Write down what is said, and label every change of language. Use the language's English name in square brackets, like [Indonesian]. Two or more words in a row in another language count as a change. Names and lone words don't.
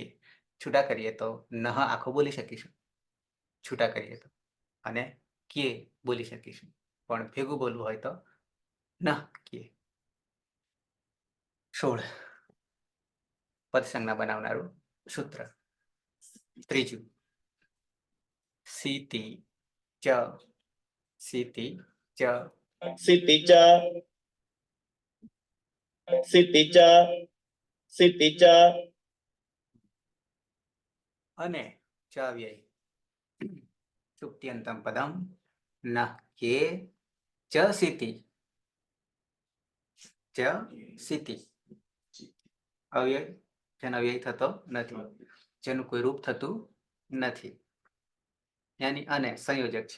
[Gujarati] છૂટા કરીએ તો નહ આખો બોલી શકીશું, છૂટા કરીએ તો, અને કે બોલી શકીશું, પણ ભેગું બોલવું હોય તો નહ કે. 16 પદ સંજ્ઞા બનાવનારું સૂત્ર. [Sanskrit] ત્રીજું સીતિ ચ, સીતિ ચ. सिति च सिति च सिति च [Gujarati] અને ચ વ્યય [Sanskrit] સુપ્તિયંતમ પદમ [Gujarati] નહ કે ચ સીતિ, ચ સીતિ. અવ્યય, જેનો વ્યય થતો નથી, જેનું કોઈ રૂપ થતું નથી, યાની અને સંયોજક છે.